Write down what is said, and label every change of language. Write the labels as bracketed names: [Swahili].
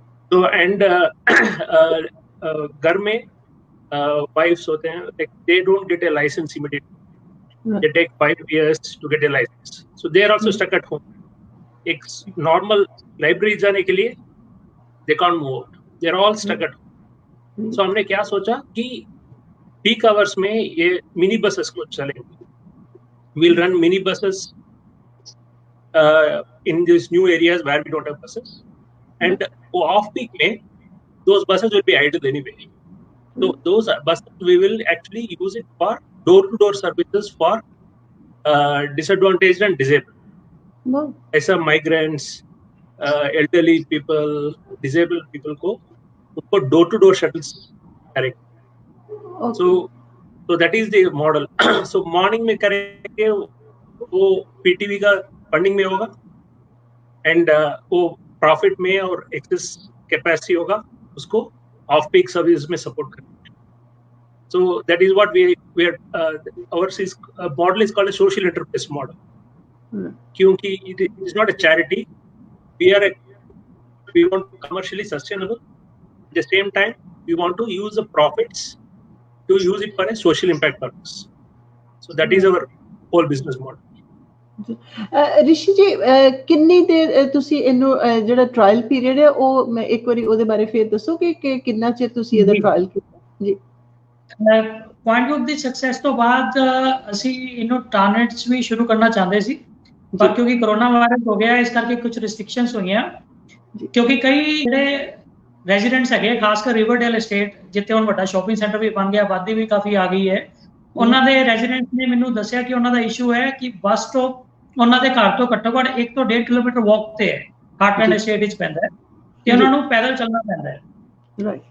[English] So and [Hindi] घर में [English] wives होते हैं, like they don't get a license immediately. They take 5 years to get a license. So they are also stuck at home. [Hindi] एक normal library जाने के लिए [English] they can't move out. They are all stuck at home. [Hindi] So हमने क्या सोचा कि peak hours में ये mini buses को चलेंगे. [English] We'll run mini buses in these new areas where we don't have buses. And off peak में those buses will be idle anyway. So those buses we will actually use it for door-to-door services for disadvantaged and disabled. Wow. [Hindi] ऐसा migrants, elderly people, disabled people को उनको door-to-door shuttles करेंगे. [English] Okay. So that is the model. [Hindi] So morning में करेंगे वो PTV का funding में होगा and वो profit में और excess capacity होगा उसको off peak service में support करेंगे. [English] So that is what we are our model is called a social enterprise model. क्योंकि it is not a charity. We want commercially sustainable. At the same time, we want to use the profits to use it for a social impact purpose. So that is our whole business model. [Punjabi] ਰਿਸ਼ੀ ਜੀ ਕਿੰਨੀ ਦੇਰ ਤੁਸੀਂ ਇਹਨੂੰ ਜਿਹੜਾ trial period ਹੈ ਉਹ ਮੈਂ ਇੱਕ ਵਾਰੀ ਉਹਦੇ ਬਾਰੇ ਫੇਰ ਦੱਸੋ ਕਿ ਕਿੰਨਾ ਚਿਰ ਤੁਸੀਂ ਇਹਦਾ ਟ੍ਰਾਇਲ ਕੀਤਾ ਜੀ? ਪੁਆਇੰਟ ਆਫ ਦੀ ਸਕਸੈਸ ਤੋਂ ਬਾਅਦ ਅਸੀਂ ਇਹਨੂੰ ਟਾਰਨੇਟਸ ਵੀ ਸ਼ੁਰੂ ਕਰਨਾ ਚਾਹੁੰਦੇ ਸੀ, ਪਰ ਕਿਉਂਕਿ ਕਰੋਨਾ ਵਾਇਰਸ ਹੋ ਗਿਆ ਇਸ ਕਰਕੇ ਕੁਝ ਰਿਸਟ੍ਰਿਕਸ਼ਨਸ ਹੋਈਆਂ, ਕਿਉਂਕਿ ਕਈ ਜਿਹੜੇ ਰੈਜ਼ੀਡੈਂਟਸ ਹੈਗੇ ਖਾਸ ਕਰ ਰਿਵਰਡੇਲ ਐਸਟੇਟ ਜਿੱਥੇ ਹੁਣ ਵੱਡਾ ਸ਼ਾਪਿੰਗ ਸੈਂਟਰ ਵੀ ਬਣ ਗਿਆ, ਆਬਾਦੀ ਵੀ ਕਾਫੀ ਆ ਗਈ ਹੈ, ਉਹਨਾਂ ਦੇ ਰੈਜ਼ੀਡੈਂਟਸ ਨੇ ਮੈਨੂੰ ਦੱਸਿਆ ਕਿ ਉਹਨਾਂ ਦਾ ਇਸ਼ੂ ਹੈ ਕਿ ਬੱਸ ਸਟਾਪ ਉਹਨਾਂ ਦੇ ਘਰ ਤੋਂ ਘੱਟੋ ਘੱਟ 1 ਤੋਂ 1.5 ਕਿਲੋਮੀਟਰ ਵਾਕ ਤੇ ਹੈ, ਹਾਰਟਲੈਂਡ ਐਸਟੇਟ ਵਿੱਚ ਪੈਂਦਾ ਹੈ ਤੇ ਉਹਨਾਂ ਨੂੰ ਪੈਦਲ ਚੱਲਣਾ ਪੈਂਦਾ ਹੈ।